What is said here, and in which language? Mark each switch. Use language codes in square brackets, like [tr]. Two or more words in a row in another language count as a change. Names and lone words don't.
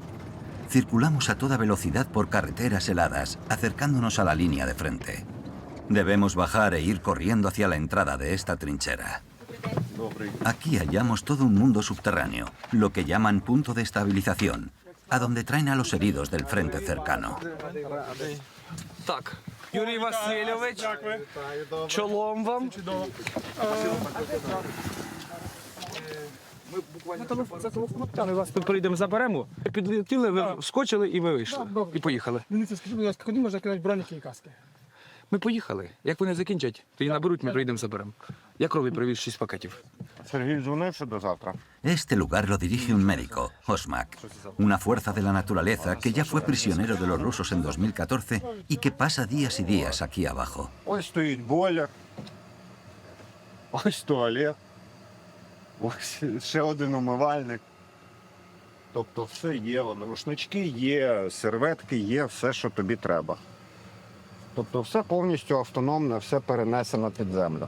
[es] Circulamos a toda velocidad por carreteras heladas, acercándonos a la línea de frente. Debemos bajar e ir corriendo hacia la entrada de esta trinchera. Aquí hallamos todo un mundo subterráneo, lo que llaman punto de estabilización, a donde traen a los heridos del frente cercano. [uk] Так, Юрій Васильович, чолом вам. Ми вас тут прийдемо, заберемо. Підлетіли, ви вскочили і ви вийшли. І поїхали. Скажіть, будь ласка, куди можна кидати броніки і каски? Ми поїхали. Як вони закінчать, тоді наберуть, ми прийдемо, заберемо. Я крові привіз 6 пакетів. Сергій дзвонив, що до завтра. [es] Este lugar lo dirige un médico, Osmak, una fuerza de la naturaleza que ya fue prisionero de los rusos en 2014 y que pasa días y días aquí abajo. [uk] Ось стоїть бойлер. Ось туалет. Ось ще один умивальник. Тобто все є, рушнички є, серветки є, все, що тобі треба. Тобто все повністю автономне, все перенесено під землю.